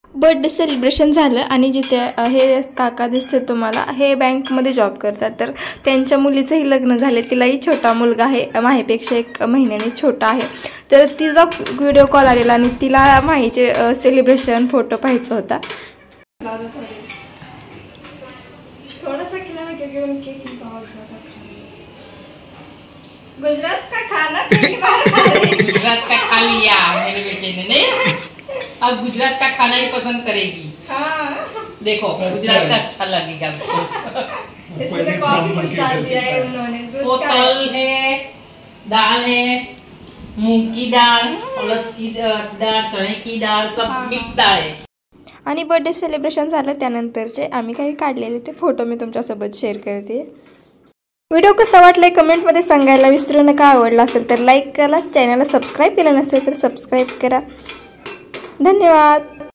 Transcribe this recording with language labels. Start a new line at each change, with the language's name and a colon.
Marathi: Birthday celebration झालं आणि जिथे हे काका दिसते तुम्हाला हे बँकमध्ये जॉब करतात, तर त्यांच्या मुलीचंही लग्न झाले. तिलाही छोटा मुलगा आहे, माहीपेक्षा 1 महिन्याने छोटा आहे. तर तिचा व्हिडिओ कॉल आलेला आणि तिला माहीचे सेलिब्रेशन फोटो पाहायचा होता.
Hindi: थोडासा खिलाना क्योंकि उनके बहुत ज़्यादा गुजरात का खाना पहली बार खा रही है. गुजरात का खा लिया मेरे बेटे ने, नहीं अब गुजरात का खाना ही पसंद करेगी. हाँ देखो गुजरात का अच्छा लगेगा उसको. इसमें तो कॉफी कुछ डाल दिया है उन्होंने. वो तल है, दाल है, मूंग की दाल, उड़द की दाल, चने की दाल, सब मिक्स दाल है.
Marathi: आणि बर्थडे सेलिब्रेशन झालं त्यानंतरचे आम्ही काही काढलेले ते फोटो मी तुमच्यासोबत शेअर करते. व्हिडिओ कसा वाटला कमेंटमध्ये सांगायला विसरू नका. आवडला असेल तर लाईक करा, चॅनलला सबस्क्राईब केलं नसेल तर सबस्क्राईब करा. धन्यवाद.